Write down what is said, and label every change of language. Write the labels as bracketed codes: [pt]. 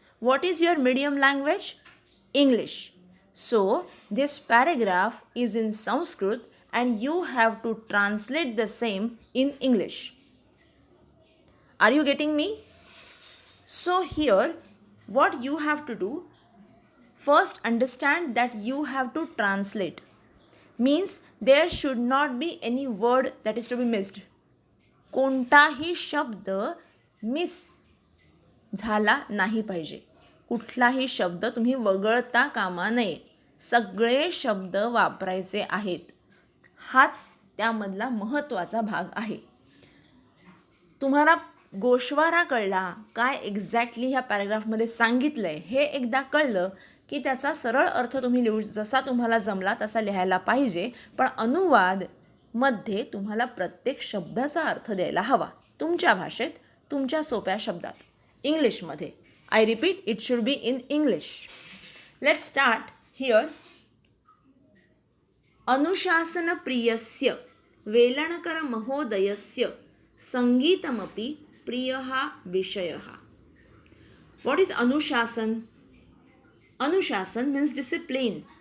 [en] What is your medium language? English. So this paragraph is in Sanskrit and you have to translate the same in English. Are you getting me? So here what you have to do, first understand that you have to translate. Means there should not be any word that is to be missed. [mr] कोणताही शब्द miss झाला नाही पाहिजे. कुठलाही शब्द तुम्ही वगळता कामा नये. सगळे शब्द वापरायचे आहेत. हाच त्यामधला महत्त्वाचा भाग आहे. तुम्हाला गोषवारा कळला, काय एक्झॅक्टली ह्या पॅराग्राफमध्ये सांगितलं आहे हे एकदा कळलं की त्याचा सरळ अर्थ तुम्ही लिहू, जसा तुम्हाला जमला तसा लिहायला पाहिजे. पण अनुवादमध्ये तुम्हाला प्रत्येक शब्दाचा अर्थ द्यायला हवा, तुमच्या भाषेत, तुमच्या सोप्या शब्दात, इंग्लिशमध्ये. [en] I repeat, it should be in English. Let's start here. [sa] अनुशासनप्रियस्य Velankar महोदयस्य संगीतमपि प्रियः विषयः. [en] What is अनुशासन? अनुशासन means discipline.